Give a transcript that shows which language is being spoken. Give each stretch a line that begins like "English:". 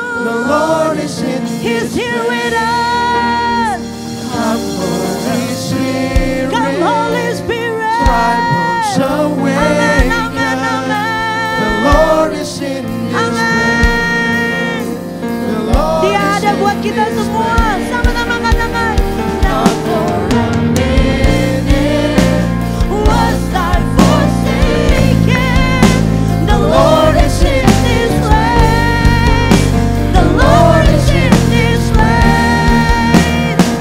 English: The Lord is in this place. He's here with us. Come Holy Spirit. Come Holy Spirit. Dry bones awake. Amen, amen. The Lord is in this place. The Lord
Indonesian: Dia ada buat kita semua. Sama-sama katakan.
English: Not for a minute was I forsaken. The Lord is in this place. The Lord is in this place.